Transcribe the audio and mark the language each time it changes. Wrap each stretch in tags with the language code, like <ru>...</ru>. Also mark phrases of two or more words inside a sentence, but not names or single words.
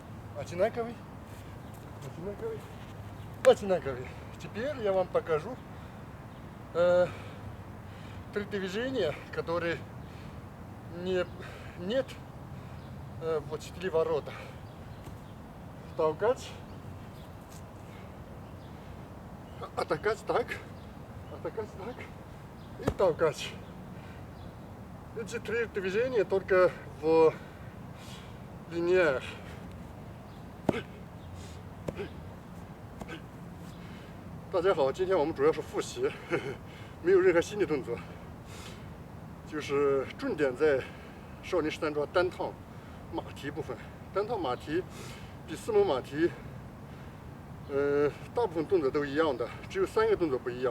<ru>Теперь я вам покажу 3 движения, которые нет в 4 ворота. Толкать Атакать так, и толкать. Эти три движения только в линиях.</ru> <zh>大家好，今天我们主要是复习，没有任何新的动作，就是重点在少林十三招单趟马蹄部分。单趟马蹄比四门马蹄，大部分动作都一样的，只有3个动作不一样。</zh>